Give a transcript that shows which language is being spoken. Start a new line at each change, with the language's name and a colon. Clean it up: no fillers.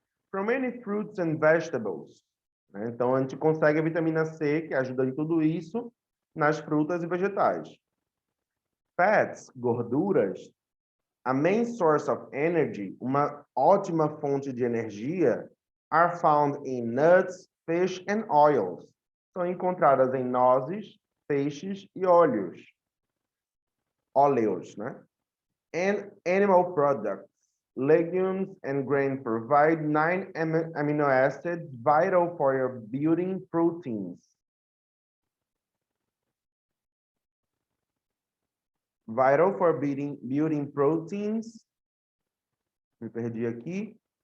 English: From many fruits and vegetables.
Portuguese: Né? Então, a gente consegue a vitamina C, que ajuda em tudo isso, nas frutas e vegetais.
English: Fats, gorduras, a main source of energy,
Portuguese: uma ótima fonte de energia,
English: are found in nuts, fish and oils.
Portuguese: São encontradas em nozes, peixes e óleos, né?
English: And animal products, legumes and grain provide 9 amino acids vital for your building proteins. Vital for building proteins.
Portuguese: Me perdi aqui.